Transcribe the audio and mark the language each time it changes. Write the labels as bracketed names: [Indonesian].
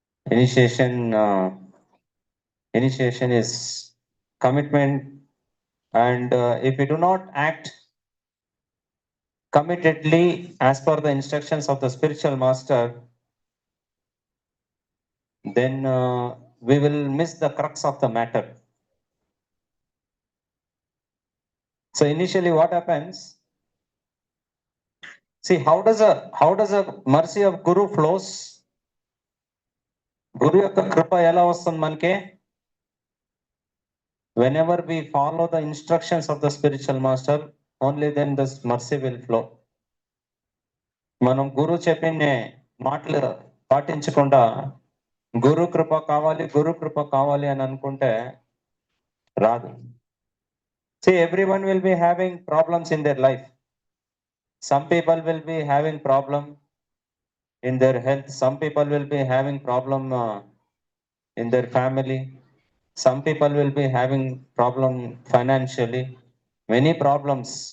[English] Initiation is commitment, and if we do not act committedly as per the instructions of the spiritual master, then we will miss the crux of the matter. So initially what happens? See, how does a mercy of Guru flows? [Telugu] Guru యొక్క కృప ఎలా వస్తుంది మనకి? [English] Whenever we follow the instructions of the spiritual master, only then this mercy will flow. [Telugu] మనం గురు చెప్పిన మాటలు పాటించకుండా గురు కృప కావాలి అని అనుకుంటే రాదు. [English] See, everyone will be having problems in their life. Some people will be having problem in their health. Some people will be having problem in their family. Some people will be having problem financially. Many problems.